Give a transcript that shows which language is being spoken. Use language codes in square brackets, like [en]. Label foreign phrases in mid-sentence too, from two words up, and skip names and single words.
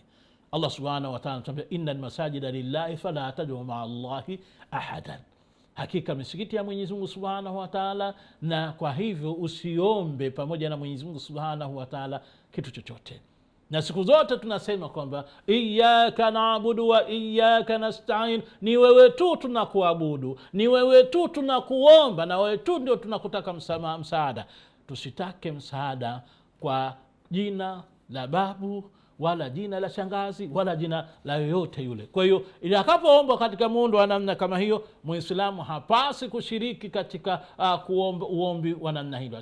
[ar] الله سبحانه وتعالى anasema إن المساجد لله فلا تدعوا مع الله أحدا. [sw] Hakika misikiti ya Mwenyezi Mungu [ar] سبحانه وتعالى, [sw] na kwa hivyo usiombe pamoja na Mwenyezi Mungu [ar] سبحانه وتعالى [sw] kitu chochote. Na siku zote tunasema kwamba [ar] إياك نعبد وإياك نستعين, [sw] ni wewe tu tunakuabudu, ni wewe tu tunakuomba, na wewe tu ndio tunakutaka msaada. Tusitake msaada kwa jina la babu wala jina la shangazi wala jina la yoyote yule. Kwa hiyo itakapoombwa katika muundo wa namna kama hiyo, Muislamu hapasi kushiriki katika kuomba uombi wa namna hiyo.